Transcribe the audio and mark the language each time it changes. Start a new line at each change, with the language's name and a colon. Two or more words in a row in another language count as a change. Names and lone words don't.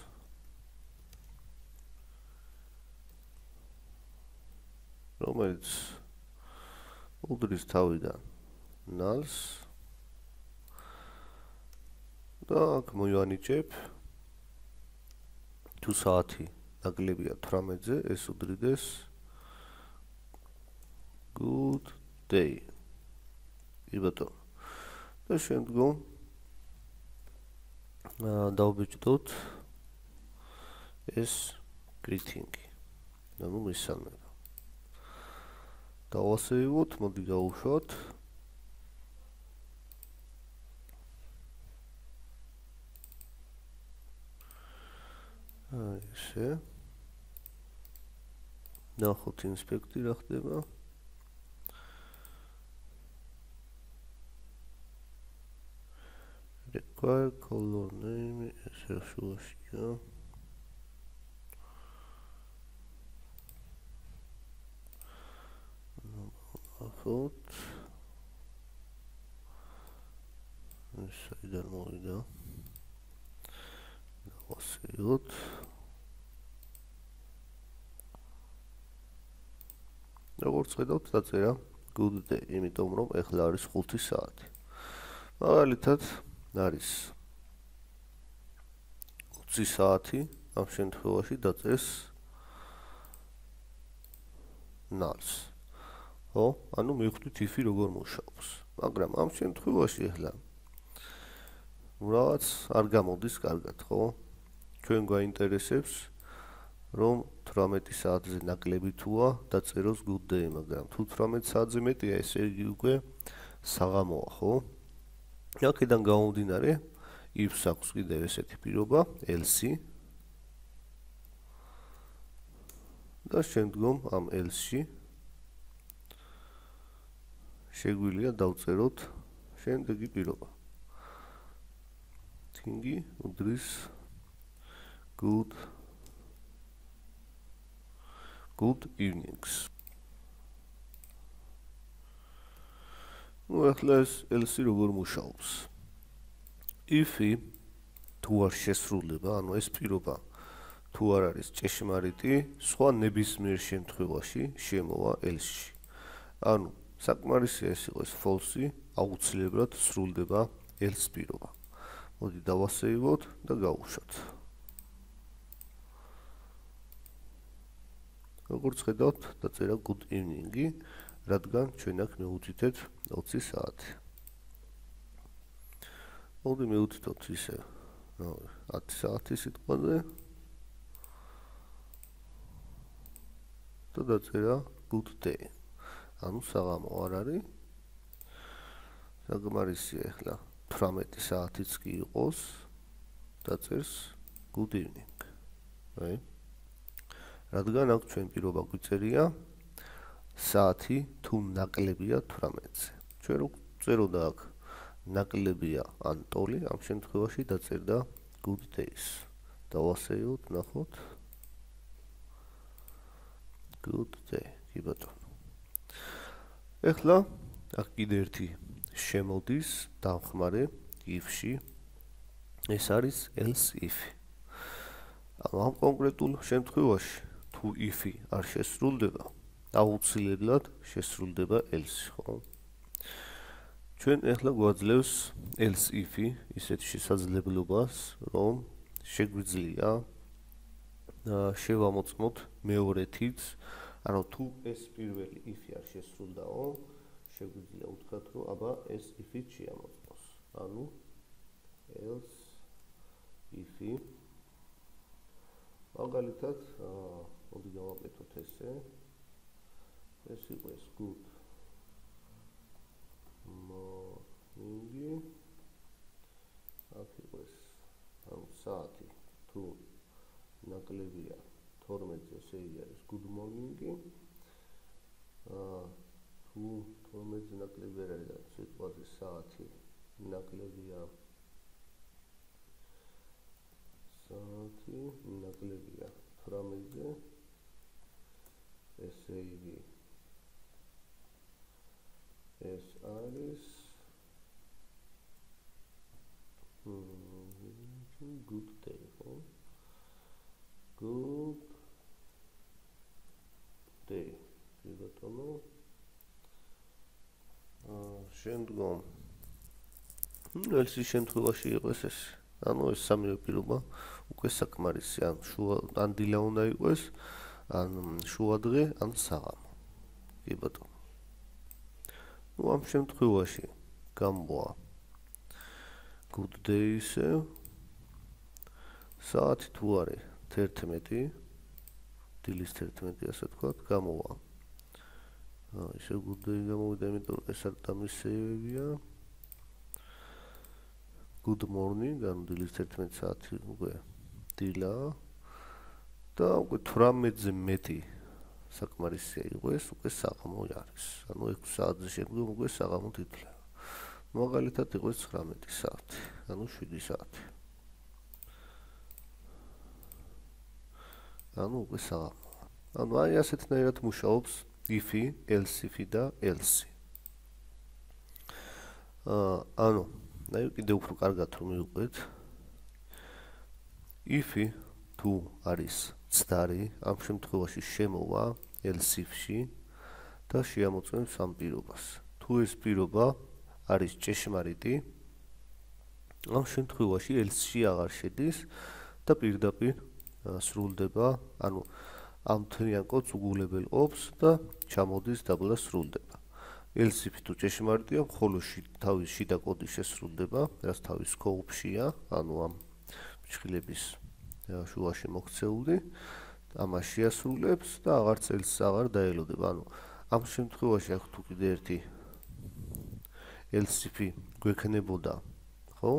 Georgian: რომელიც უდრის თავიდან null-ს და აქ მოვანიჭებ თუ საათი ნაკლებია 18-ზე, ეს უდრიდეს
English: good day.
Georgian: იბატონო. და შემდგომ დავბეჭდოთ ეს greeting-ი. ანუ მისალმება. დავასეივოთ, მოდი გავუშვათ. აი ესე. ნახოთ ინსპექტი რა ხდება.
English: Require color name
Georgian: ესე შუაშია. ნახოთ. ეს საიდან მოვიდა. დავასეივოთ. როგორც ხედავთ, დაწერა
English: good day,
Georgian: იმიტომ რომ ეხლა არის 5 საათი. მაგალითად არის 20 საათი, ამ შემთხვევაში დაწერს null-ს. ხო? ანუ მივხვდით if-ი როგორ მუშაობს. მაგრამ ამ შემთხვევაში ახლა რაღაც არ გამოდის კარგად, ხო? ჩვენ გვაინტერესებს რომ 18 საათზე ნაკლები თუა დაწეროს
English: good day,
Georgian: მაგრამ თუ 18 საათზე მეტია, ესე იგი უკვე საღამოა, ხო? აქედან გამომდინარე, if-ს აქვს კიდევ ესეთი პირობა, else-ი. და შემდგომ ამ else-ში შეგვიძლია დავწეროთ შემდეგი პირობა. თინგი უდრის
English: good evenings.
Georgian: ახლა ეს else როგორ მუშაობს? if-ი თუ არ შესრულდება, ანუ ეს პირობა თუ არ არის ჭეშმარიტი, სხვა ნებისმიერ შემთხვევაში შემოვა else-ში. ანუ საკმარისია ეს იყოს false-ი, აუცილებლად სრულდება else პირობა. მოდი დავასეივოთ და გავუშვათ. როგორც ხედავთ, დაწერა
English: good evening-ი,
Georgian: რადგან ჩვენ აქ მივუთითეთ 20 საათი. მოდი მივუთითოთ ისე 10 საათი სიტყვაზე და დაწერა
English: good day.
Georgian: ანუ საღამო არ არის. საგმარისია ახლა 18 საათიც კი იყოს დაწერს
English: good evening.
Georgian: აი. რადგან აქ ჩვენ პირობა გვიწერია საათი თუ ნაკლებია 18-ზე. ჩვენ რო წეროდა აქ ნაკლებია ან ტოლი, ამ შემთხვევაში დაწერდა
English: good days.
Georgian: დავასეიროთ, ნახოთ.
English: good day.
Georgian: კი ბატონო. ეხლა აქ კიდე ერთი შემოდის დამხმარე if-ში. ეს არის
English: else if.
Georgian: ამ კონკრეტულ შემთხვევაში თუ if-ი არ შესრულდება, აუცილებლად შესრულდება else, ხო? ჩვენ ახლა გვაძლევს
English: else if-ი
Georgian: ისეთ შესაძლებლობას, რომ შეგვიძლია შევამოწმოთ მეორეთიც, ანუ თუ ეს პირველი if-ი არ შესრულდაო, შეგვიძლია უთხრათ, რომ აბა ეს if-ით შეამოწმოს. ანუ
English: else if-ი
Georgian: მაგალითად, მოდი გავაკეთოთ ესე. ეს იყოს
English: good morning.
Georgian: აქ იყოს ანუ საათი თუ ნაკლებია 12-ზე, ესე არის
English: good morning.
Georgian: თუ 12-ზე ნაკლები არ არის და სიტყვაზე საათი ნაკლებია საათი ნაკლებია 18-ზე, ესე იგი ეს არის
English: good day,
Georgian: ხო?
English: good day.
Georgian: კი ბატონო. შემდგომ else-ის შემთხვევაში იყოს ეს. ანუ ეს სამივე პირობა უკვე საკმარისია. ან დილა უნდა იყოს, ან შუადღე, ან საღამო. კი ბატონო. ნუ ამ შემთხვევაში გამოვა
English: good day-ისე
Georgian: საათი თუ არის 11, დილის 11, ასე ვთქვათ, გამოვა. ისე
English: good day
Georgian: გამოვიდა, იმიტომ რომ ეს არ დამისეებია.
English: good morning,
Georgian: ანუ დილის 11 საათი უკვე დილა და უკვე 18-ზე მეტი საკმარისია იყოს, უკვე საღამო არის. ანუ 6 საათზე შემდგომ უკვე საღამოთ ითვლება. მაგალითად იყოს 19 საათი, ანუ 7 საათი. ანუ უკვე საღამოა. ანუ აი ასეთნაირად მუშაობს if-ი, else-ი და else-ი. ანუ აი კიდევ უფრო კარგად რომ მივყვეთ. if-ი თუ არის ცდარი, ამ შემთხვევაში შემოვა
English: else if-ში
Georgian: და შეამოწმებს ამ პირობას. თუ ეს პირობა არის ჭეშმარიტი, ამ შემთხვევაში else-ში აღარ შედის და პირდაპირ სრულდება, ანუ ამ მთლიან კოდს უგულებელ ობს და ჩამოდის დაბლა სრულდება.
English: else if
Georgian: თუ ჭეშმარიტია, ხოლო თავის შიდა კოდი შესრულდება, რაც თავის scope-შია, ანუ ამ ფრჩხილების შუაში მოქცეული, ამას შეასრულებს და აღარც else აღარ დაელოდება. ანუ ამ შემთხვევაში აქ თუ კიდე ერთი
English: else if-ი
Georgian: გვექნებოდა, ხო?